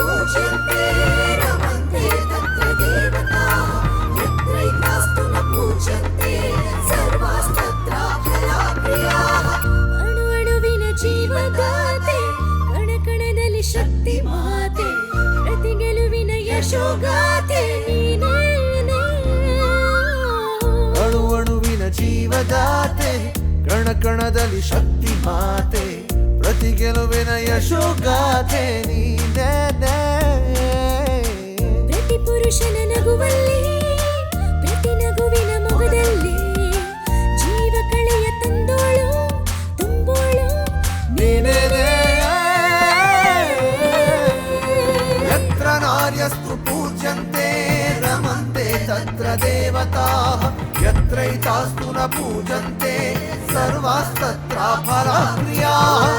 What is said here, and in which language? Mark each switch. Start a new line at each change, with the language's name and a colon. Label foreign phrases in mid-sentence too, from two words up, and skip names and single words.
Sanskrit: पूज्यन्ते रमन्ते तत्र देवताः यत्रैकास्तु न पूज्यन्ते सर्वास्तत्र फलप्रियाः
Kannada: ಅಣು ಅಣುವಿನ ಜೀವದಾತೆ ಕಣ ಕಣದಲ್ಲಿ ಶಕ್ತಿ ಮಾತೆ ಪ್ರತಿ ಗೆಲುವಿನ ಯಶೋಗಾತೆ ನೀನೇ ಅಣು ಅಣುವಿನ ಜೀವದಾತೆ ಕಣ ಕಣದಲ್ಲಿ ಶಕ್ತಿ ಮಾತೆ ಪ್ರತಿ ಗೆಲುವಿನ ಯಶೋಗಾತೆ ನೀನೇ ಪ್ರತಿ ಪುರುಷನ ನಗುವಲ್ಲಿ ಪ್ರತಿ ನಗುವಿನ ಮೊಗದಲ್ಲಿ ಜೀವ ಕಳೆಯ ತಂದೋಳು ತುಂಬೋಳು
Sanskrit: ನೀನೇ ಯತ್ರ ನಾರ್ಯಸ್ತು ಪೂಜ್ಯಂತೆ ರಮಂತೆ ತತ್ರ ದೇವತಾಃ ಯತ್ರೈತಾಸ್ತು ನ ಪೂಜ್ಯಂತೆ ಸರ್ವಾಸ್ತತ್ರ ಫಲಪ್ರಿಯಾಃ